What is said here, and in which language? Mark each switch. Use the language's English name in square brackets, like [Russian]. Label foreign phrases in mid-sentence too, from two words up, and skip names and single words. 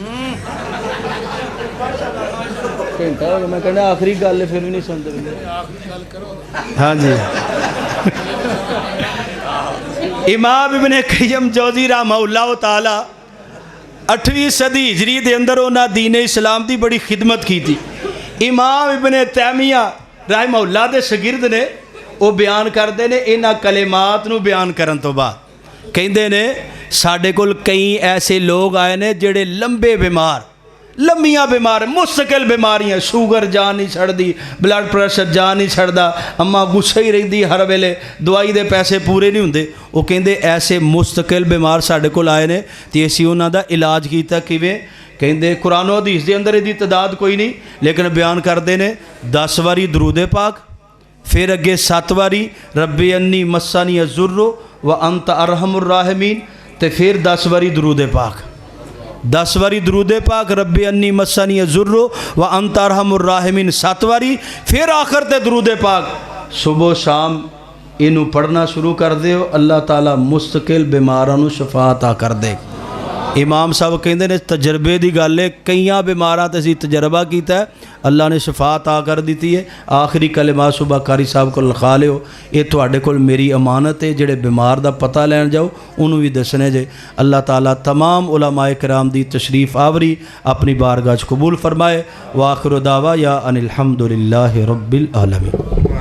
[Punjabi] گھنٹہ ہو گیا میں کہنا آخری گل ہے پھر بھی نہیں سنتے ہاں جی امام ابن قیم جوزی رحمہ اللہ تعالی 8ویں صدی ہجری دے اندر انہاں دین اسلام دی بڑی خدمت کی تھی امام ابن تیمیہ رحمہ اللہ دے شاگرد نے وہ بیان کرتے نے انہاں کلمات نو بیان کرن تو بعد کہندے نے ساڈے کول کئی ایسے لوگ آئے نے جڑے لمبے بیمار لمبیاں بیمار مستقل بیماریاں شوگر جان نہیں چھڑ دی بلڈ پریشر جان نہیں چھڑدا اما غصہ ہی رہندی ہر ویلے دوائی دے پیسے پورے نہیں ہوندے وہ کہندے ایسے مستقل بیمار ساڈے کول آئے نے تے اسی انہاں دا علاج کیتا کیویں کہندے قرآن و حدیث دے اندر دی تعداد کوئی نہیں لیکن بیان کردے نے 10 واری درود پاک پھر اگے 7 واری [Arabic] رب انی مسنی الضر وانت ارحم الراحمین [Punjabi] تے پھر 10 واری درود پاک 10 واری درود پاک [Arabic] رب انی مسنی الضر وانت ارحم الراحمین [Punjabi] 7 واری پھر آخر تے درود پاک صبح و شام انہوں پڑھنا شروع کر دے اللہ تعالیٰ مستقل بیماراں نو شفا عطا کر دے امام صاحب کہندے نے تجربے دی گل ہے کئیاں بیماراں تے اسی تجربہ کیتا ہے اللہ نے شفا عطا کر دیتی ہے آخری کلمات صبح قاری صاحب کو لکھا لیو یہ تواڈے کول میری امانت ہے جڑے بیمار دا پتہ لین جاؤ انہوں بھی دسنے جے اللہ تعالیٰ تمام علماء کرام دی تشریف آوری اپنی بارگاہ قبول فرمائے [Arabic] وآخر دعوا یا ان الحمدللہ رب العالمین